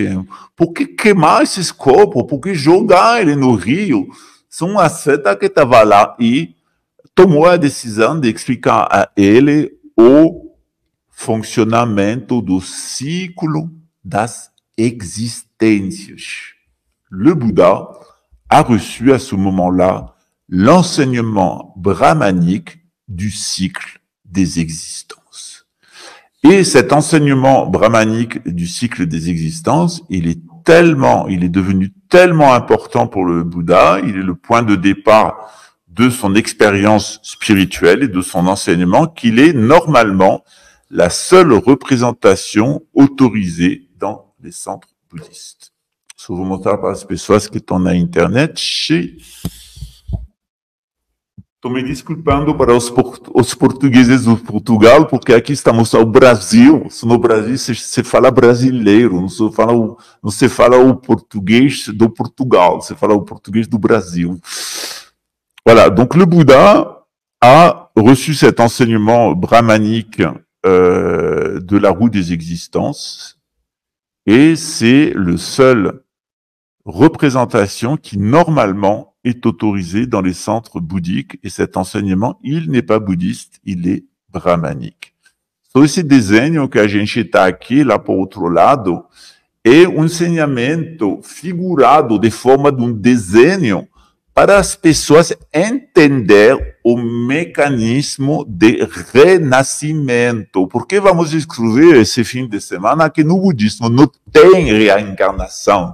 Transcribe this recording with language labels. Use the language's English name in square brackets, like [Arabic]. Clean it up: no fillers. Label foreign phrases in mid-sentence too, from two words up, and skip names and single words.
[Portuguese] Por que queimar esses corpos? Por que jogar ele no rio? São um asceta que estava lá e tomou a decisão de explicar a ele o funcionamento do ciclo das existências. [French] Le Bouddha a reçu à ce moment-là l'enseignement brahmanique du cycle des existences. Et cet enseignement brahmanique du cycle des existences, il est devenu tellement important pour le Bouddha, il est le point de départ de son expérience spirituelle et de son enseignement, qu'il est normalement la seule représentation autorisée dans les centres bouddhistes. [Portuguese] Só vou mostrar para as pessoas que estão na internet. Estou me desculpando para os portugueses do Portugal, porque aqui estamos ao Brasil. No Brasil se fala brasileiro, não se fala o português do Portugal, se fala o português do Brasil. [French] Voilà, donc le Bouddha a reçu cet enseignement brahmanique de la roue des existences, et c'est le seul représentation qui normalement est autorisée dans les centres bouddhiques, et cet enseignement, il n'est pas bouddhiste, il est brahmanique. [Portuguese] So, esse desenho que a gente está aqui, lá para o outro lado, é um ensinamento figurado de forma de um desenho para as pessoas entender o mecanismo de renascimento. Porque vamos descobrir esse fim de semana que no budismo não tem reencarnação.